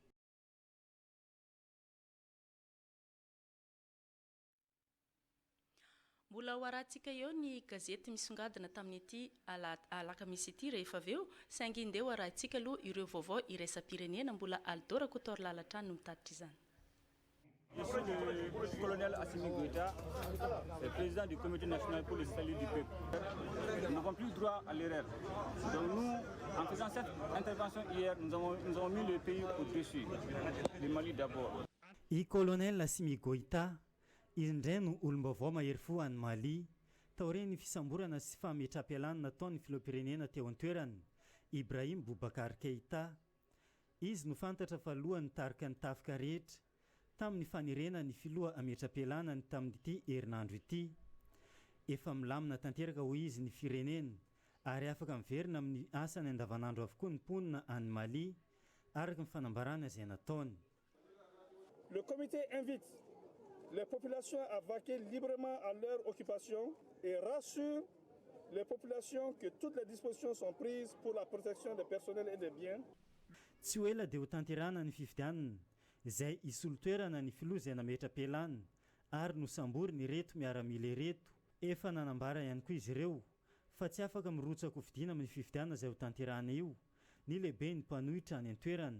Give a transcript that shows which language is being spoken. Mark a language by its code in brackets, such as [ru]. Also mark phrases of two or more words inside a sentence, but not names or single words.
[mg] Mbola ho arahantsika eo ny gazety misongadina tamin'ity alakamisy ity rehefa avy eo saingy ndeha ho arahantsika aloha ireo vaovao iraisam-pirenena mbola Aldora Kotorlala trano no mitatitra izany. [fr] Je suis le colonel Assimi Goïta, le président du comité national pour le salut du peuple. Nous n'avons plus droit à l'erreur. Donc nous, en faisant cette intervention hier, nous avons mis le pays au-dessus, le Mali d'abord. [mg] I colonel Assimi Goïta izy indray no olom-baovao mahery fo any Mali tao reny fisamborana sy fametra-pialana nataon'ny filoham-pirenena teo an-toerany Ibrahim Boubacar Keïta. Izy no fantatra fa lohany tarika ny tafika rehetra tamin'ny fanerena ny filoha ametra-pialana ny tamin'ity herinandro ity. Efa milamina tanteraka ho izy ny firenena ary afaka miverina amin'ny asany andavanandro avokoa ny mponina any Mali araka ny fanambarana izay nataony. [fr] Le comité invite les populations à vaquer librement à leur occupation et rassure les populations que toutes les dispositions sont prises pour la protection des personnels et des biens. [mg] Tsy ho ela dia ho tanterana ny fifidianana izay isolo-toerana ny filoha izay nametra-pialana ary nosambory ny reto miaramila reto. Efa nanambara ihany koa izy ireo fa tsy afaka mirotsaka ho fidiana amin'ny fifidianana izay ho tanterana io ny lehibe ny mpanohitra any an-toerana.